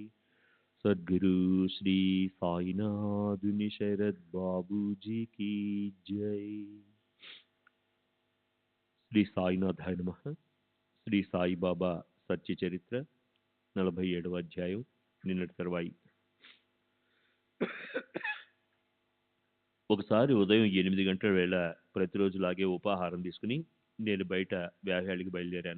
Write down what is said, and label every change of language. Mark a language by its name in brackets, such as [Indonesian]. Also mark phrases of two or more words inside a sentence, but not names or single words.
[Hindi] सद्गुरु श्री साईनाथ शरद बाबू जी की जय। [Sanskrit] శ్రీ సాయినాథాయ నమః. [Telugu] శ్రీ సాయిబాబా సత్య చరిత్ర 47వ అధ్యాయం నిన్నటి తర్వాయి. ఒకసారి ఉదయం 8 గంటల వేళ ప్రతిరోజులాగే ఉపాహారం తీసుకుని నేను బయట వ్యాహ్యాళికి బయలుదేరాను.